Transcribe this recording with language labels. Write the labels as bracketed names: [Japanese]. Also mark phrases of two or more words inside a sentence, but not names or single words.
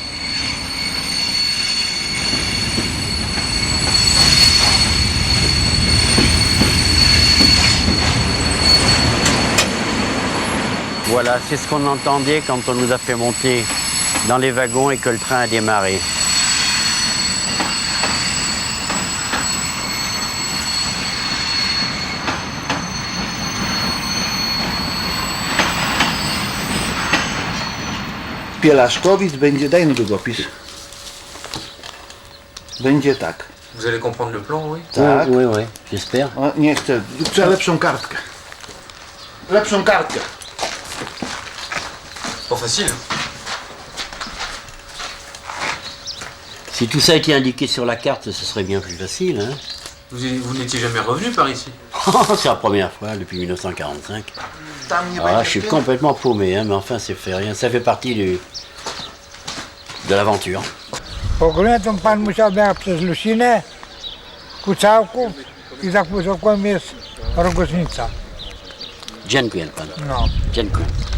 [French] Voilà, c'est ce qu'on entendait quand on nous a fait monter dans les wagons et que le train a démarré. [Polish] Pielaszkowic będzie, daj mi długopis. Będzie tak. [French] Vous allez comprendre le plan, oui? [Polish] Tak. [French] Oui, j'espère. [Polish] O, nie chcę lepszą kartkę. Lepszą kartkę. [French] Pas facile. Si tout ça était indiqué sur la carte, ce serait bien plus facile. Hein. Vous n'étiez jamais revenu par ici? C'est la première fois depuis 1945. [Polish] Tam nie Ah, będzie [French] je suis [Polish] tym. [French] complètement paumé, hein, mais enfin, c'est fait rien. Ça fait partie de l'aventure. [Polish] Ogólnie to pan musiał jechać przez Lusinę, Kucałków i za Kucałkiem jest Rogoźnica. Dziękuję pan. No. Dziękuję.